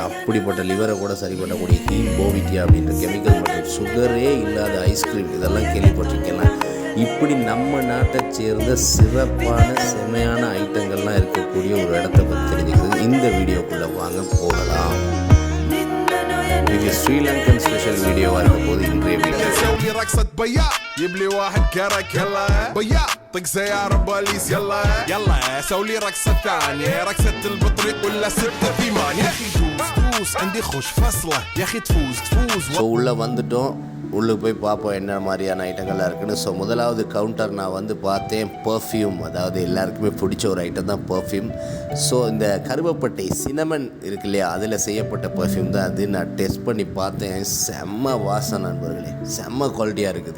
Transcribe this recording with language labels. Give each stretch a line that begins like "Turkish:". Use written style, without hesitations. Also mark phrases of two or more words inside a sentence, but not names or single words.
Tamil: அப்படிப்பட்ட லிவரை கூட சரி பண்ணக்கூடிய ஹீமோபிட்டியா அப்படின்ற கெமிக்கல் மற்றும் சுகரே இல்லாத ஐஸ்கிரீம் இதெல்லாம் கேள்விப்பட்டிருக்கலாம். இப்படி நம்ம நாட்டை சேர்ந்த சிறப்பான செமையான ஐட்டங்கள்லாம் இருக்கக்கூடிய ஒரு இடத்த பற்றி தெரிஞ்சுக்கிறது இந்த வீடியோக்குள்ளே வாங்க போகலாம். இது
English: Sri Lankan special
Tamil: வீடியோவாக இருக்க போது இன்றைய வீடியோ.
Arabic: يبلي واحد كرك يلا بيا طق سيارة بوليس يلا يلا سوي رقصة ثانية رقصة البطريق ولا ستة ثمان يا أخي تفوز عندي خوش فصلة يا أخي تفوز
Tamil: உள்ளே வந்துட்டோம். உள்ளுக்கு போய் பார்ப்போம் என்ன மாதிரியான ஐட்டங்கள்லாம் இருக்குன்னு. ஸோ முதலாவது கவுண்டர் நான் வந்து பார்த்தேன் பர்ஃப்யூம். அதாவது எல்லாருக்குமே பிடிச்ச ஒரு ஐட்டம் தான் பர்ஃப்யூம். ஸோ இந்த கருவப்பட்டை சினமன் இருக்கு இல்லையா, அதில் செய்யப்பட்ட பர்ஃப்யூம் தான் அது. நான் டெஸ்ட் பண்ணி பார்த்தேன். செம்ம வாசம் நண்பர்களே, செம்ம குவாலிட்டியாக இருக்குது.